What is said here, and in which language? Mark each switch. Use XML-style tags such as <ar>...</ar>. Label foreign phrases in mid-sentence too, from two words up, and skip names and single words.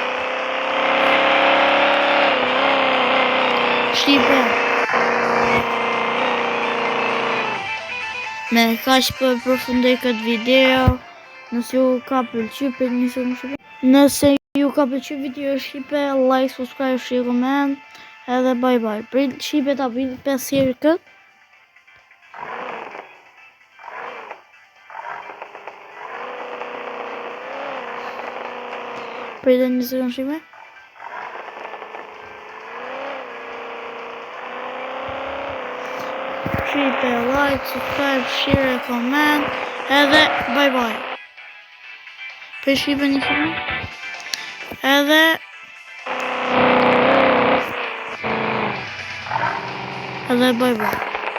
<sq>Shqipe. Me kaq po e përfundoj këtë video. Nëse ju ka pëlqyer, nëse ju ka pëlqyer video shqipe,</sq> <en>like, subscribe, share, comment.</en> <sq>Edhe</sq> <en>bye bye.</en> <sq>Prit shqipe ta bëj 5 herë këtë. Prit një sekundë shqipe. Shqipe,</sq> <en>like, subscribe, share, comment.</en> <sq>Edhe</sq> <en>bye bye.</en> <sq>Prit shqipe një sekundë. Edhe</sq> <en>bye bye.</en>